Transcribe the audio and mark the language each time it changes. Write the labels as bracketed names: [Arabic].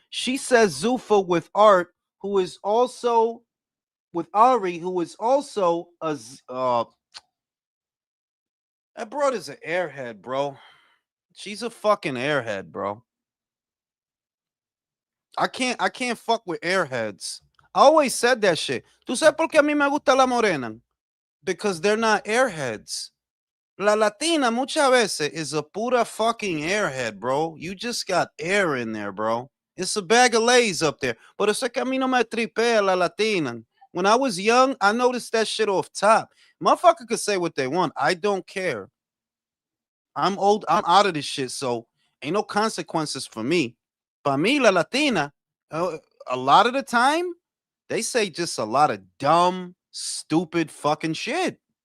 [English] She says Zuffa with Art, who is also with Ari, who is also a that broad an airhead, bro. She's a fucking airhead, bro. I can't fuck with airheads. I always said that shit. [Spanish] ¿Tú sabes por qué a mí me gusta la morena? [English] Because they're not airheads. [Spanish] La Latina muchas veces [English] is a [Spanish] pura [English] fucking airhead, bro. You just got air in there, bro. It's a bag of lays up there. [Spanish] But eso es que a mí no me tripea la Latina. [English] When I was young, I noticed that shit off top. Motherfucker could say what they want. I don't care. I'm old. I'm out of this shit. So ain't no consequences for me. [Spanish] Para mí, la Latina, [English] a lot of the time, they say just a lot of dumb, stupid fucking shit.